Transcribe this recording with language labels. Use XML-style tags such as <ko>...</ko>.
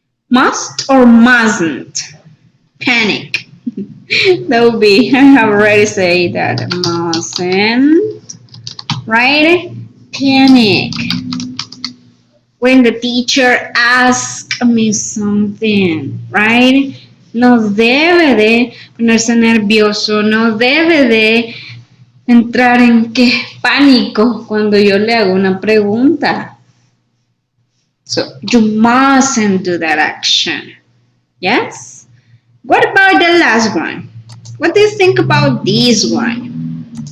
<en>Must or mustn't? Panic. That would be, I have already said that. Mustn't, right? Panic. When the teacher asks me something, right?</en> <es>No debe de ponerse nervioso, no debe de entrar en qué pánico cuando yo le hago una pregunta.</es> <en>So you mustn't do that action. Yes? What about the last one? What do you think about this one?</en>